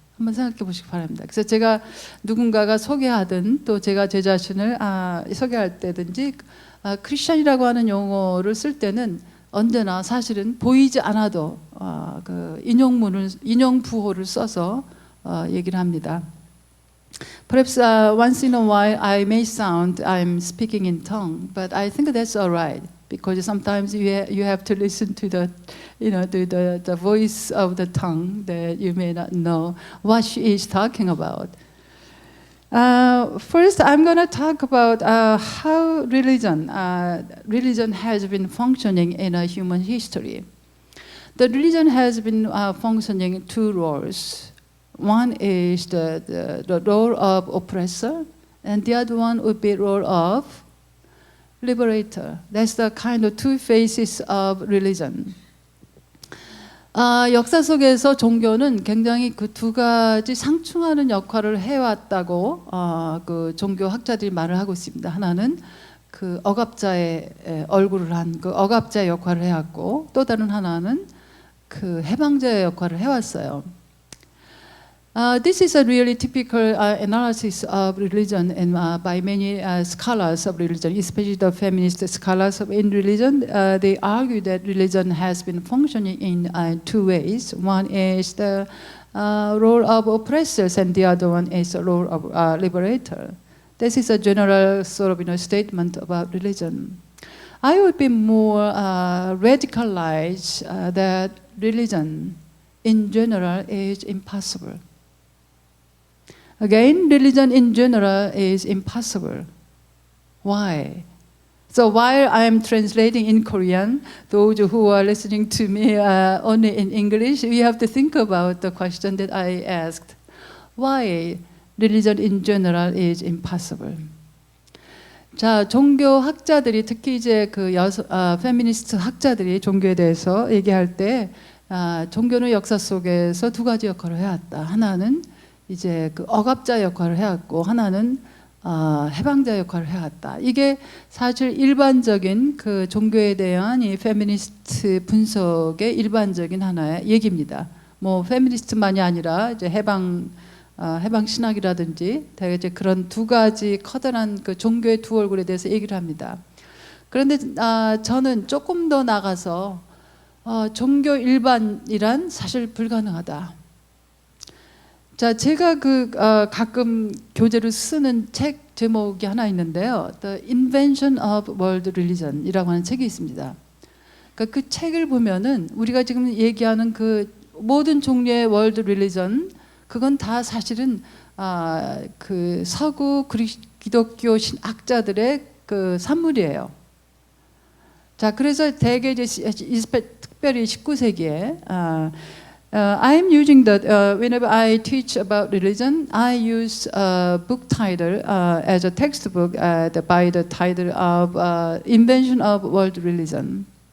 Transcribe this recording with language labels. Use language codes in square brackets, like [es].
[ko] 한번 생각해 보시기 바랍니다. 그래서 제가 누군가가 소개하든 또 제가 제 자신을 소개할 때든지 크리스천이라고 하는 용어를 쓸 때는 언제나 사실은 보이지 않아도 그 인용 부호를 써서 얘기를 합니다. [en] Perhaps once in a while I may sound I'm speaking in tongue, but I think that's all right because sometimes you have to listen to the the voice of the tongue that you may not know what she is talking about. First, I'm going to talk about how religion has been functioning in a human history. The religion has been functioning two roles. One is the role of oppressor, and the other one would be role of liberator. That's the kind of two faces of religion. [ko] 역사 속에서 종교는 굉장히 그 두 가지 상충하는 역할을 해왔다고 그 종교 학자들이 말을 하고 있습니다. 하나는 그 억압자의 얼굴을 한 그 억압자의 역할을 해왔고 또 다른 하나는 그 해방자의 역할을 해왔어요. [en] This is a really typical analysis of religion and by many scholars of religion, especially the feminist scholars in religion. They argue that religion has been functioning in two ways. One is the role of oppressors, and the other one is the role of liberator. This is a general sort of statement about religion. I would be more radicalized that religion in general is impossible. Again, religion in general is impossible. Why? So while I am translating in Korean, those who are listening to me only in English, you have to think about the question that I asked. Why religion in general is impossible? [ko] 자, 종교 학자들이 특히 이제 그 페미니스트 학자들이 종교에 대해서 얘기할 때 종교는 역사 속에서 두 가지 역할을 해왔다. 하나는 이제 그 억압자 역할을 해왔고 하나는 해방자 역할을 해왔다. 이게 사실 일반적인 그 종교에 대한 이 페미니스트 분석의 일반적인 하나의 얘기입니다. 뭐 페미니스트만이 아니라 이제 해방 신학이라든지 대개 이제 그런 두 가지 커다란 그 종교의 두 얼굴에 대해서 얘기를 합니다. 그런데 저는 조금 더 나가서 종교 일반이란 사실 불가능하다. 자, 제가 가끔 교재로 쓰는 책 제목이 하나 있는데요. The Invention of World Religion이라고 하는 책이 있습니다. 그러니까 그 책을 보면은 우리가 지금 얘기하는 그 모든 종류의 월드 릴리전 그건 다 사실은 그 서구 기독교 신학자들의 그 산물이에요. 자, 그래서 대개 이제 특별히 19세기에 [en] I'm using that whenever I teach about religion, I use a book title as a textbook by the title of Invention of World Religion.